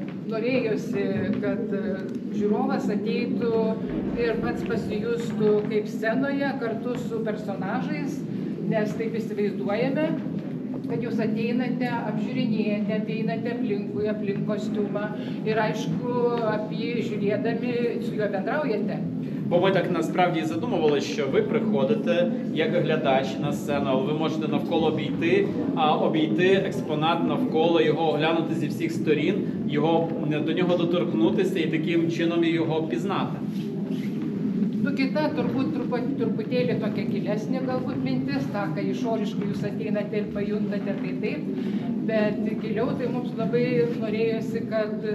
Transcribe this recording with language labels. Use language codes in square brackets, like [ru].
[lt] norėtųsi, kad žiūrovas ateitų ir pats pasijustų kaip scenoje kartu su personažais, nes taip įsivaizduojame, kad jūs ateinate, apžiūrinėjate, ateinate aplink kostiumą ir aišku, apie žiūrėdami su juo bendraujate. [uk] Бо ми так насправді і задумували, що ви приходите як глядач на сцену, але ви можете навколо обійти експонат навколо, його оглянути зі всіх сторін, до нього доторкнутися і таким чином його пізнати. [lt] Kita turbūt truputėlį tokia gilesnė galbūt mintis, tą, kai išoriškai jūs ateinate ir pajuntate, tai taip, bet giliau tai mums labai norėjosi, kad